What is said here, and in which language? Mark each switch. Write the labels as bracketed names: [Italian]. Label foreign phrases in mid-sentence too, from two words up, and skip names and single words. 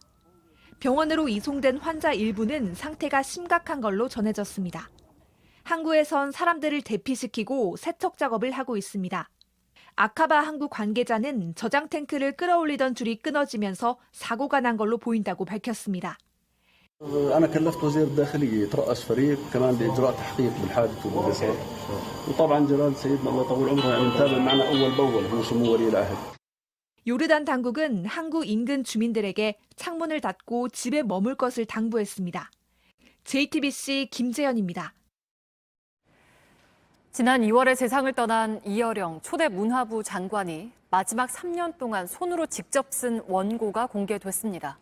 [Korean] 병원으로 이송된 환자 일부는 상태가 심각한 걸로 전해졌습니다. 항구에선 사람들을 대피시키고 세척 작업을 하고 있습니다. 아카바 항구 관계자는 저장 탱크를 끌어올리던 줄이 끊어지면서 사고가 난 걸로 보인다고 밝혔습니다. [Arabic] أنا كلفت وزير الداخلية يترأس فريق كمان لإجراء تحقيق بالحادث وبالإصابة وطبعا جلال سيدنا الله يطول عمره يعني متابع معنا أول بأول هو سمو ولي العهد. [Korean] 요르단 당국은 항구 인근 주민들에게 창문을 닫고 집에 머물 것을 당부했습니다. JTBC 김재현입니다. 지난 2월에 세상을 떠난 이어령 초대 문화부 장관이 마지막 3년 동안 손으로 직접 쓴 원고가 공개됐습니다.